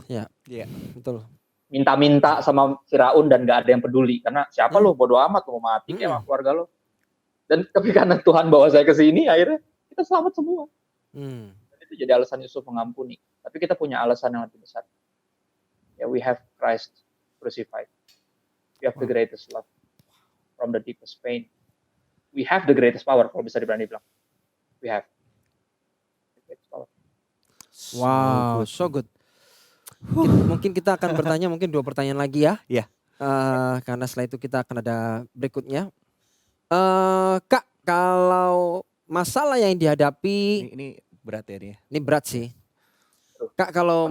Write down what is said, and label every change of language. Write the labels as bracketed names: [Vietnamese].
[Indonesian] Ya, betul. Minta-minta sama Firaun dan nggak ada yang peduli karena siapa lo, bodo amat lo mau mati kayak sama keluarga lo. Dan tapi karena Tuhan bawa saya ke sini, akhirnya kita selamat semua. Dan itu jadi alasan Yusuf mengampuni. Tapi kita punya alasan yang lebih besar. [English] Ya, we have Christ crucified. We have the greatest love from the deepest pain. We have the greatest power, [Indonesian] kalau bisa diberani bilang. [English] We have the greatest power. Wow, so good. [Indonesian] Mungkin kita akan bertanya mungkin 2 pertanyaan lagi ya. Iya. Karena setelah itu kita akan ada berikutnya. Kak, kalau masalah yang dihadapi Ini berat ya dia. ini berat sih. Kak, kalau